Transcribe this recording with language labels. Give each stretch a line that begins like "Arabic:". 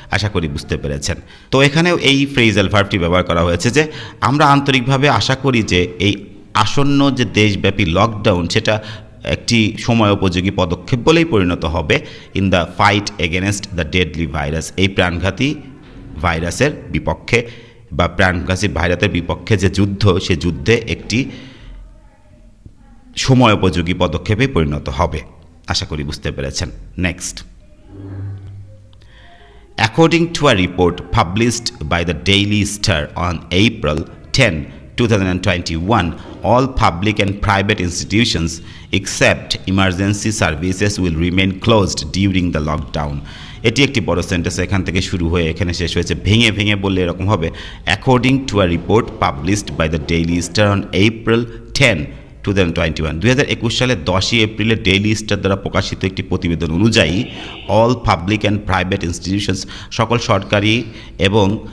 Bangla: আশা করি বুঝতে পেরেছেন। তো এখানেও এই ফ্রেজাল ভার্বটি ব্যবহার করা হয়েছে যে আমরা আন্তরিকভাবে আশা করি যে এই আসন্ন যে দেশব্যাপী লকডাউন সেটা একটি সময়োপযোগী পদক্ষেপ বলেই পরিণত হবে
English: in the fight against the deadly virus,
Bangla: এই প্রাণঘাতী ভাইরাসের বিপক্ষে বা প্রাণঘাতী ভাইরাসের বিপক্ষে যে যুদ্ধ, সে যুদ্ধে একটি সময়োপযোগী পদক্ষেপে পরিণত হবে। আশা করি বুঝতে পেরেছেন।
English: Next, according to a report published by the Daily Star on April 10, 2021, all public and private institutions except emergency services will remain closed during the lockdown.
Bangla: এটি একটি বড় সেন্টেন্স, এখান থেকে শুরু হয়ে এখানে শেষ হয়েছে। ভেঙে বললে এরকম হবে,
English: according to a report published by the Daily Star on April 10, 2021, 2021
Bangla: সালের 10ই এপ্রিলে ডেইলি স্টার দ্বারা প্রকাশিত একটি প্রতিবেদন অনুযায়ী
English: all public and private institutions,
Bangla: সকল সরকারি এবং